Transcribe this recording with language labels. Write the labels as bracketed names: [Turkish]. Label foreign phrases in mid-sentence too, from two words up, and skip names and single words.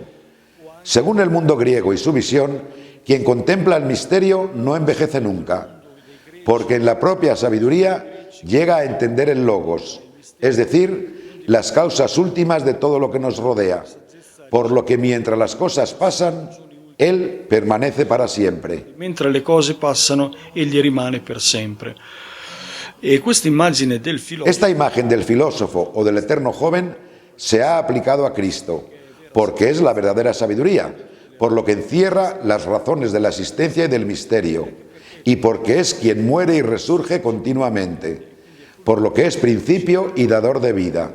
[Spanish] Según el mundo griego y su visión, quien contempla el misterio no envejece nunca, porque en la propia sabiduría llega a entender el logos, es decir, las causas últimas de todo lo que nos rodea, por lo que mientras las cosas pasan, Él permanece para siempre. [Italian] mentre le cose passano, egli rimane per sempre. E questa immagine del filosofo [Spanish] Esta imagen del filósofo o del eterno joven se ha aplicado a Cristo, porque es la verdadera sabiduría, por lo que encierra las razones de la existencia y del misterio, y porque es quien muere y resurge continuamente, por lo que es principio y dador de vida.